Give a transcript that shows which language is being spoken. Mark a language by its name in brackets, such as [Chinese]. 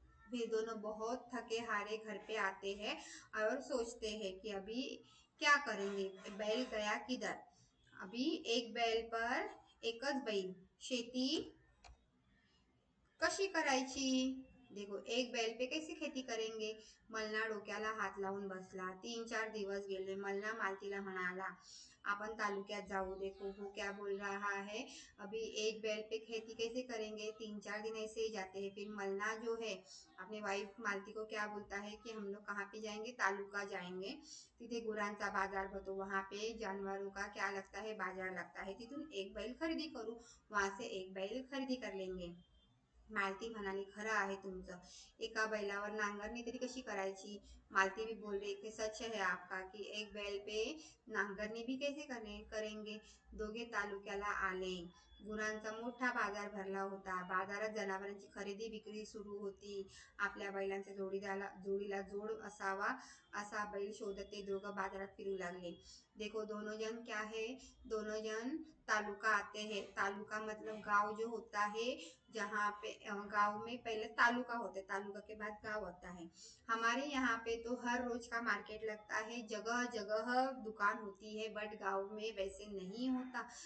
[Hindi] वे दोनों बहुत थके हारे घर पे आते हैं और सोचते हैं कि अभी क्या करेंगे, बैल गया किधर। अभी एक बैल पर [Marathi] एकच बैल, शेती कशी करायची? [Hindi] देखो, एक बैल पे कैसी खेती करेंगे? [Marathi] मल्ला डोक्याला हात लावून बसला. 3-4 दिवस गेले. मल्ला मालतीला म्हणाला, आपण तालुक्यात जाऊ. [Hindi] देखो वो क्या बोल रहा है, अभी एक बैल पे खेती कैसे करेंगे? 3-4 दिन ऐसे ही जाते हैं। फिर मल्ला जो है अपनी वाइफ मालती को क्या बोलता है कि हम लोग कहाँ पे जाएंगे, तालुका जाएंगे, [Marathi] तिथे गुरांचा बाजार भरतो, [Hindi] वहां पे जानवरों का क्या लगता है, बाजार लगता है, [Marathi] तिथून एक बैल खरेदी करू, [Hindi] वहां से एक बैल खरेदी कर लेंगे। [Marathi] मालती म्हणाली, खरं आहे तुमचं, एका बैलावर नांगरणी तरी कशी करायची? [Hindi] मालती भी बोल रही कि सच है आपका कि एक बैल पे नांगरणी भी कैसे करेंगे। [Marathi] दोघे तालुक्याला आले. गुरांचा मोठा बाजार भरला होता. बाजारात जनावरांची खरेदी विक्री सुरू होती. आपल्या बैलांच्या जोडीला जोड असावा असा बैल शोधत ते दोघं बाजारात फिरू लागले. [Hindi] देखो दोनों जन क्या है, दोनों जन तालुका आते हैं। तालुका मतलब गांव जो होता है, जहाँ पे गांव में पहले तालुका होता है, तालुका के बाद गांव होता है। हमारे यहाँ पे तो हर रोज का मार्केट लगता है, जगह जगह दुकान होती है, बट गांव में वैसे नहीं होता।